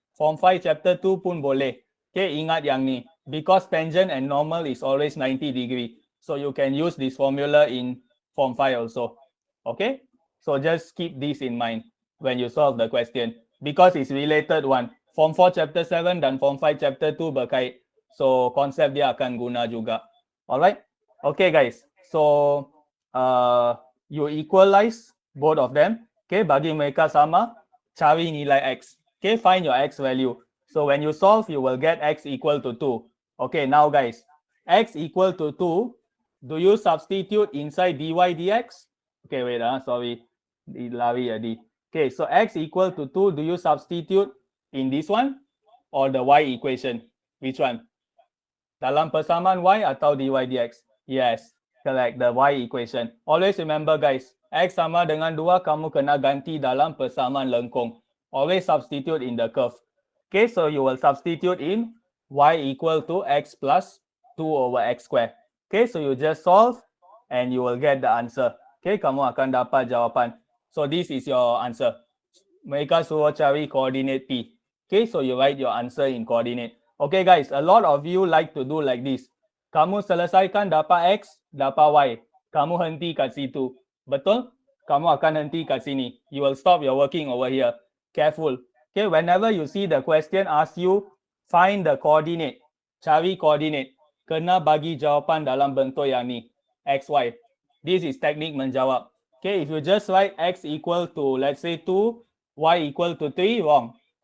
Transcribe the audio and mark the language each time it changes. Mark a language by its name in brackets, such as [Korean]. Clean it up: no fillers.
[Malay] Form 5 Chapter 2 pun boleh. Okay, ingat yang ni. [English] Because tangent and normal is always 90 degree. So you can use this formula in Form 5 also. Okay, so just keep this in mind when you solve the question. Because it's related one. [Malay] Form 4 Chapter 7 dan Form 5 Chapter 2 berkait. So konsep dia akan guna juga. [English] Alright. Okay guys. So you equalize both of them. [Malay] Okay, bagi mereka sama, cari nilai x. Okay, [English] find your x value. So when you solve, you will get x equal to 2. Okay, now guys, x equal to 2. Do you substitute inside dy dx? Okay, wait, sorry. [Malay] Lari tadi. [English] Okay, so x equal to 2. Do you substitute in this one or the y equation? Which one? [Malay] Dalam persamaan y atau dy dx? [English] Yes, correct. The y equation. Always remember guys, [Malay] x sama dengan 2, kamu kena ganti dalam persamaan lengkung. [English] Always substitute in the curve. Okay, so you will substitute in y equal to x plus 2 over x square. Okay, so you just solve and you will get the answer. [Malay] Okay, kamu akan dapat jawapan. [English] So this is your answer. [Malay] Mereka suruh cari coordinate P. [English] Okay, so you write your answer in coordinate. Okay guys, a lot of you like to do like this. [Malay] Kamu selesaikan dapat X, dapat Y. Kamu henti kat situ. Betul? Kamu akan henti kat sini. [English] You will stop your working over here. Careful. Okay, whenever you see the question ask you, find the coordinate. [Malay] Cari coordinate. Kena bagi jawapan dalam bentuk yang ni. X, Y. [English] This is technique menjawab. Okay, if you just write X equal to, let's say 2, Y equal to 3, wrong.